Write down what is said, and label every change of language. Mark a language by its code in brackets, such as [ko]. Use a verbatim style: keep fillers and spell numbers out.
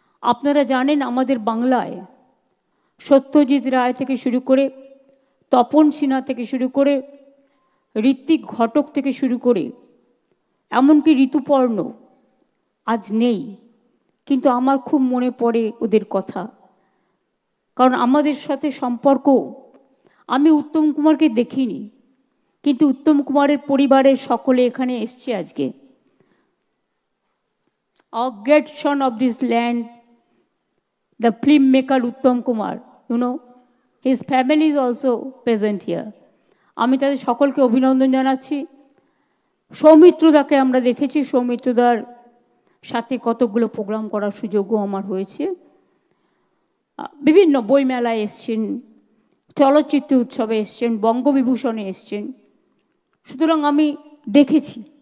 [bn] আপনারা জানেন আমাদের বাংলায় সত্যজিৎ রায় থেকে শুরু করে তপন সিনহা থেকে শুরু করে ঋত্বিক ঘটক থেকে শুরু করে এমনকি ঋতুপর্ণ আজ নেই, কিন্তু আমার খুব মনে পড়ে ওদের কথা, কারণ আমাদের সাথে সম্পর্ক। আমি উত্তম কুমারকে দেখিনি, কিন্তু উত্তম কুমারের পরিবারের সকলে এখানে এসছে আজকে। [en] Our great son of this land, the filmmaker Uttam Kumar, you know, his family is also present here. [bn] আমি তাদের সকলকে অভিনন্দন জানাচ্ছি। সৌমিত্রদাকে আমরা দেখেছি, সৌমিত্রদার সাথে কতগুলো প্রোগ্রাম করার সুযোগও আমার হয়েছে, বিভিন্ন বইমেলায় এসছেন, চলচ্চিত্র উৎসবে এসছেন, বঙ্গবিভূষণে এসছেন, সুতরাং আমি দেখেছি।